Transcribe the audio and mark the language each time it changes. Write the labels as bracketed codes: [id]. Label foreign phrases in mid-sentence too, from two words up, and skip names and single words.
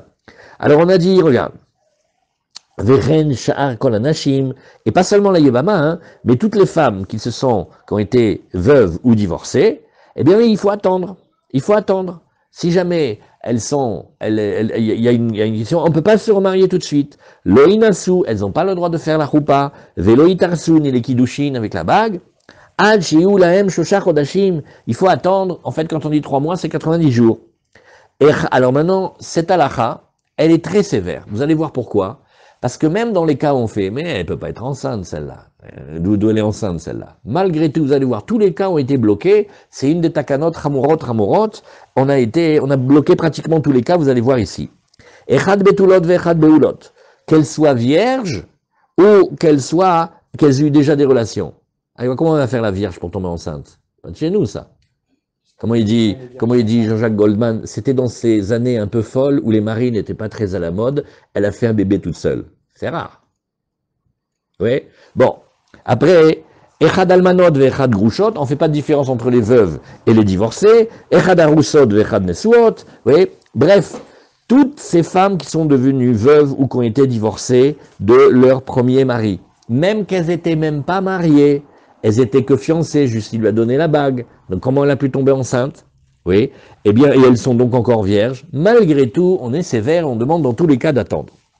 [fr] Alors on a dit, regarde, [he] וכן שאר כל הנשים, [fr] et pas seulement la Yevama, hein, mais toutes les femmes qui ont été veuves ou divorcées, eh bien oui, il faut attendre. Il faut attendre. Si jamais il y a une question, on ne peut pas se remarier tout de suite. Loïnasu, elles n'ont pas le droit de faire la choupa. Veloïtarsu, ni les kiddushin avec la bague. [he] עד שיהיו להן שלושה חדשים. [fr] Il faut attendre. En fait, quand on dit 3 mois, c'est 90 jours. Alors maintenant, cette halakha, elle est très sévère. Vous allez voir pourquoi. Parce que même dans les cas où on fait, mais elle ne peut pas être enceinte celle-là. D'où elle est enceinte celle-là. Malgré tout, vous allez voir, tous les cas ont été bloqués. C'est une des [he] תקנות חמורות. [fr] On a bloqué pratiquement tous les cas, vous allez voir ici. [he] אחד בתולות ואחד בעולות. [fr] Qu'elle soit vierge ou qu'elles aient eu déjà des relations. Alors, comment on va faire la vierge pour tomber enceinte? Pas de chez nous, ça. Comment il dit Jean-Jacques Goldman, c'était dans ces années un peu folles où les maris n'étaient pas très à la mode, elle a fait un bébé toute seule. C'est rare. Oui. Bon. Après, [he] אחד אלמנות ואחד גרושות, [fr] on ne fait pas de différence entre les veuves et les divorcées. [he] אחד ארוסות ואחד נשואות. [fr] Oui. Bref, toutes ces femmes qui sont devenues veuves ou qui ont été divorcées de leur premier mari, même qu'elles n'étaient même pas mariées, elles étaient que fiancées, juste il lui a donné la bague. Donc comment elle a pu tomber enceinte? Oui. Eh bien, et elles sont donc encore vierges. Malgré tout, on est sévère, on demande dans tous les cas d'attendre.